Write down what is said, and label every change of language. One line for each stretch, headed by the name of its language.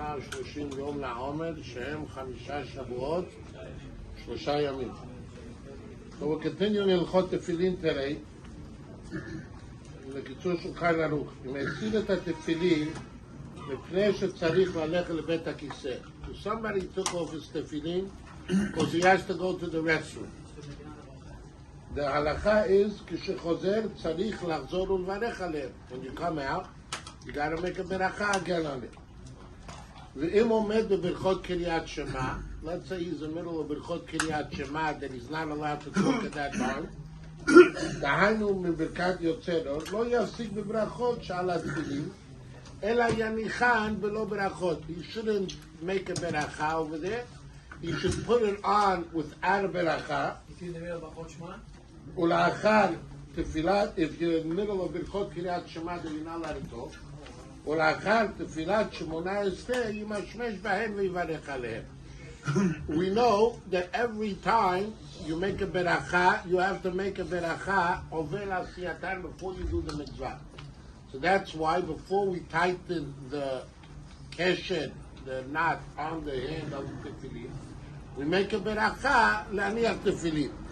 Hebrew: 30 יום לעומר, שהם 5 שבועות, 3 ימים.
English: So we'll continue in
Hebrew: הלכות תפילין
English: today.
Hebrew: לקיצור שולחן ערוך. אם הסיר את התפילין, מפני שצריך ללכת לבית הכיסא.
English: So somebody took off his tefillin because he has to go to the restroom. The halacha is,
Hebrew: כשחוזר צריך לחזור ולברך עליהם.
English: When you come out, you got to make a beracha again on it.
Hebrew: ואם עומד בברכות קריאת שמע,
English: let's say he's in the middle of ברכות קריאת שמע, that he's not allowed to talk at that time,
Hebrew: דהיינו מברכת יוצא אור, לא יפסיק בברכות שעל התפילין, אלא יניחן בלא ברכות.
English: He shouldn't make a beracha over there. He should put it on without a beracha. If you're in the middle of
Hebrew: ברכות שמע? ולאחר תפילת,
English: if you're in the middle of
Hebrew: ברכות קריאת שמע,
English: then you're not allowed to talk.
Hebrew: ולאחר תפילת 18 ימשמש בהם ויברך עליהם.
English: We know that every time you make a beracha, you have to make a beracha over l'asiyatan before you do the mitzvah. So that's why before we tighten the keshet, the knot on the hand of the tefillin, we make a beracha l'aniach tefillin.